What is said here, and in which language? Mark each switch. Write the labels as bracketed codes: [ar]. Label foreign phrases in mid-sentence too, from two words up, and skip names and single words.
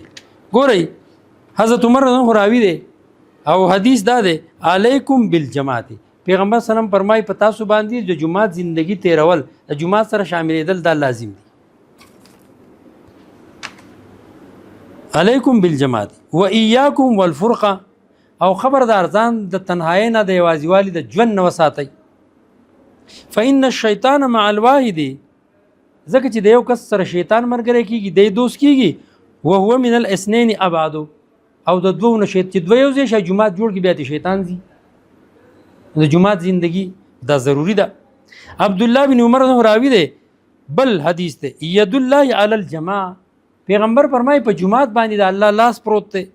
[ps] ګورئ حضرت عمر خو راوي دی او حدیث دا دی [ar] علیکم بالجماعت [ps] پیغمبر [ar] صلی الله علیه وسلم [ps] فرمایي په تاسو باندې د جماعت زندگی تیرول د جماعت سره شاملېدل دا لازم دي. [ar] علیکم بالجماعت و ایاکم والفرقه [ps] او خبردار ځان د تنهایی نه د یوازیوالي د ژوند نه وساتئ. [ar] فإن الشیطان مع الواحد [ps] ځکه چې د یو کس سره شیطان ملګری کېږي دی دوست کېږي [ar] وهو من الاثنین ابعد [ps] او د دوو نه چې دوه یو ځای شي جماعت جوړ کړي بیا د شیطان ځي. د جماعت زندگی دا ضروری ده. عبدالله بن عمر راوي دی بل حدیث دی [ar] ید الله علی الجماعه [ps] پیغمبر فرمایي په جماعت باندې د الله لاس پروت دی.